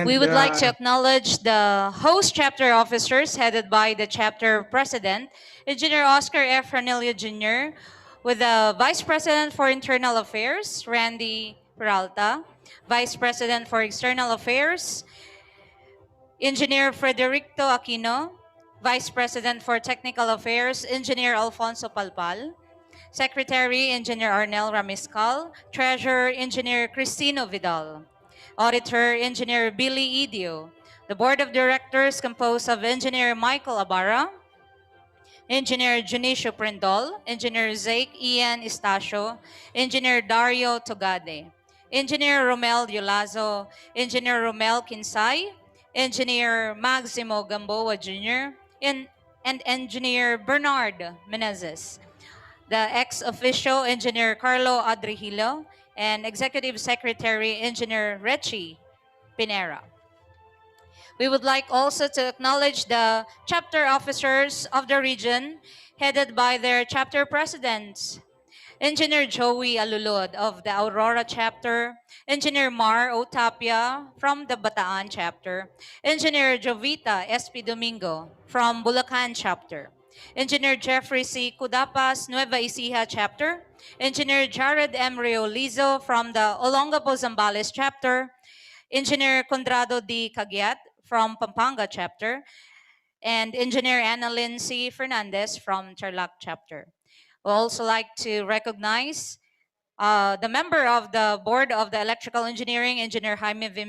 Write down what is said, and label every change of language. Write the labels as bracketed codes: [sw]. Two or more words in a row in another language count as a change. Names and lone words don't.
[en] We would like to acknowledge the host chapter officers headed by the chapter president, Engineer Oscar F. Ranelio Jr., with the Vice President for Internal Affairs, Randy Peralta, Vice President for External Affairs, Engineer Frederico Aquino, Vice President for Technical Affairs, Engineer Alfonso Palpal, Secretary, Engineer Arnel Ramiscal, Treasurer, Engineer Cristino Vidal, Auditor, Engineer Billy Idio, the Board of Directors composed of Engineer Michael Abarra, Engineer Junicio Prendol, Engineer Zake Ian Estacio, Engineer Dario Togade, Engineer Romel Yolazo, Engineer Romel Kinsay, Engineer Maximo Gamboa Jr., and Engineer Bernard Menezes, the ex-official Engineer Carlo Adrihilo, and Executive Secretary Engineer Rechi Pinera. We would like also to acknowledge the chapter officers of the region headed by their chapter presidents. Engineer Joey Alulod of the Aurora chapter, Engineer Mar Otapia from the Bataan chapter, Engineer Jovita SP Domingo from Bulacan chapter, Engineer Jeffrey C. Cudapas, Nueva Ecija chapter, Engineer Jared M. Riolizo from the Olongapo Zambales chapter, Engineer Condrado D. Cagiat from Pampanga chapter, and Engineer Anna Lindsay Fernandez from Tarlac chapter. We'd also like to recognize the member of the Board of the Electrical Engineering, Engineer Jaime V.